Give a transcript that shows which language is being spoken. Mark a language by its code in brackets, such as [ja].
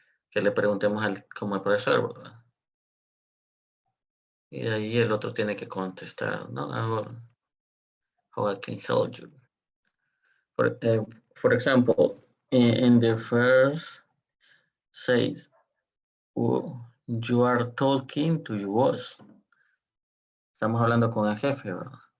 [es] Que le preguntemos como al profesor, ¿verdad? Y de ahí el otro tiene que contestar, ¿no? [en] How I can help you. For example, in the first says, you are talking to your boss. [es] Estamos hablando con el jefe, ¿verdad?